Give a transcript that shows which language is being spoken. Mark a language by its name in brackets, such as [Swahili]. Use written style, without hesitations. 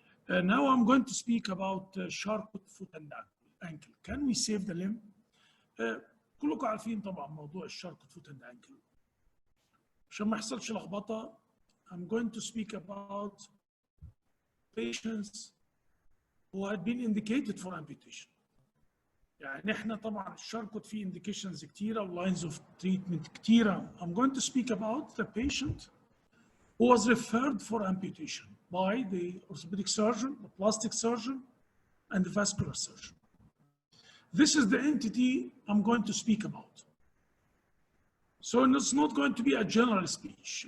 [English] Now I'm going to speak about Chracot foot and ankle. Can we save the limb? [Arabic] كلكم عارفين طبعا موضوع [English] Chracot foot and ankle. [Arabic] عشان ما يحصلش لخبطة, [English] I'm going to speak about patients who had been indicated for amputation. [Arabic] يعني احنا طبعا Chracot فيه indications كتيرة و [English] lines of treatment [Arabic] كتيرة. [English] I'm going to speak about the patient who was referred for amputation by the orthopedic surgeon, the plastic surgeon, and the vascular surgeon. This is the entity I'm going to speak about. So it's not going to be a general speech.